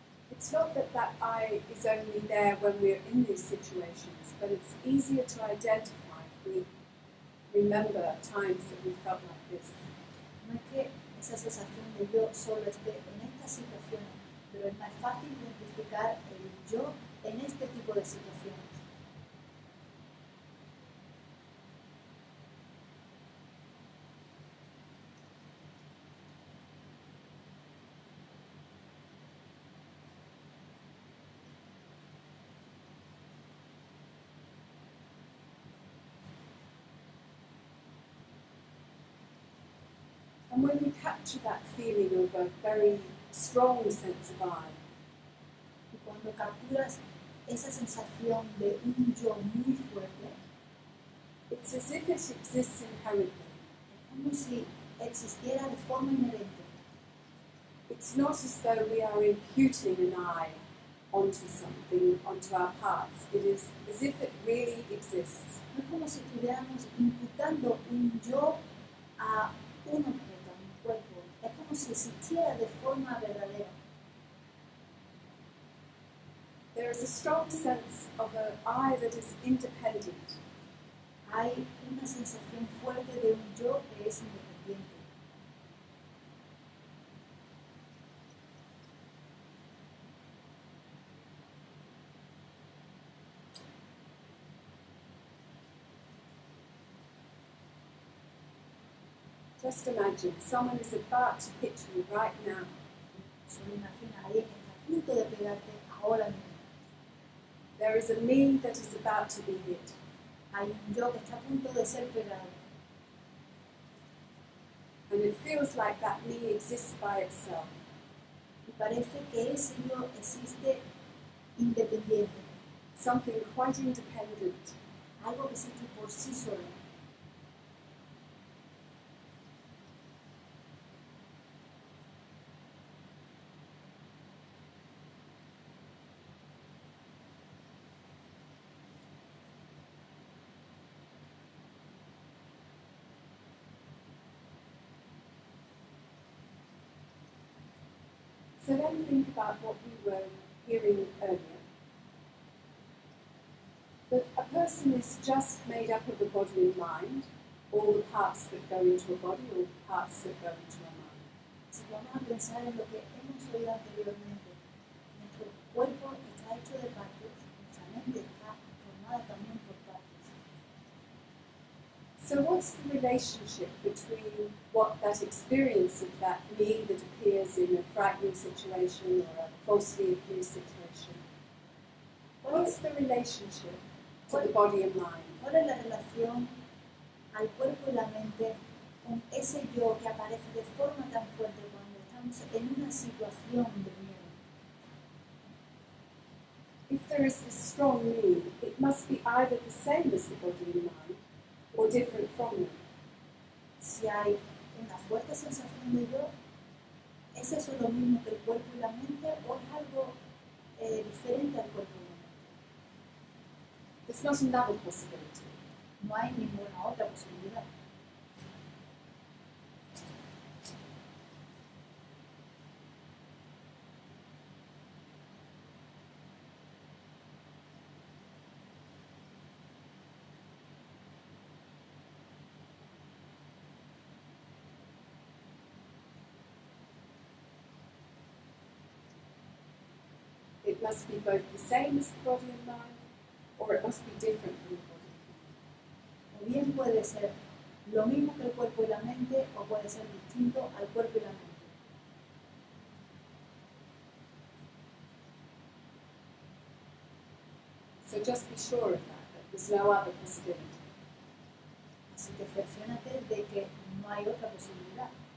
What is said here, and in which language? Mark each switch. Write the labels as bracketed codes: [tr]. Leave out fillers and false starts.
[en] It's not that I is only there when we're in these situations, but it's easier to identify if we remember times that we felt like this. [es] No es que esa sensación de yo solo esté en estas situaciones, pero es más fácil identificar el yo en este tipo de situaciones. [en] And when we capture that feeling of a very strong sense of I, [es] Y cuando capturas esa sensación de un yo muy fuerte, [en] it's as if it exists inherently. [es] es como si existiera de forma inherente. [en] It's not as though we are imputing an I onto something, onto our parts. It is as if it really exists. [es] No es como si estuviéramos imputando un yo a un objeto, a un cuerpo. Es como si existiera de forma verdadera. [en] There is a strong sense of an I that is independent. [es] Hay una sensación fuerte de un yo que es independiente. [en] Just imagine someone is about to hit you right now. [es] Solo imagina a alguien que está a punto de pegarte ahora mismo. [en] There is a me that is about to be hit. [es] Hay un yo que está a punto de ser pegado. [en] And it feels like that me exists by itself. [es] Y parece que ese yo existe independiente. [en] Something quite independent. [es] Algo que existe por sí solo. [en] So then think about what we were hearing earlier. That a person is just made up of the body and mind, all the parts that go into a body, all the parts that go into a mind. [es] Si vamos a pensar en lo que hemos oído anteriormente, nuestro cuerpo está hecho de partes, nuestra mente está formada también por partes. [en] So what's the relationship between what that experience of that me that appears in a frightening situation or a falsely accused situation? What's the relationship to the body and mind? [es] ¿Cuál es la relación al cuerpo y la mente con ese yo que aparece de forma tan fuerte cuando estamos en una situación de miedo? [en] If there is this strong me, it must be either the same as the body and mind or different from them. [es] Si hay una fuerte sensación de yo, ¿es eso lo mismo que el cuerpo y la mente o es algo diferente al cuerpo y la mente? [en] There's not another possibility. [es] No hay ninguna otra posibilidad. [en] It must be both the same as the body and mind, or it must be different from the body and mind. [es] O bien puede ser lo mismo que el cuerpo y la mente, o puede ser distinto al cuerpo y la mente. [en] So just be sure of that there's no other possibility. [es] Así que cerciónate de que no hay otra posibilidad.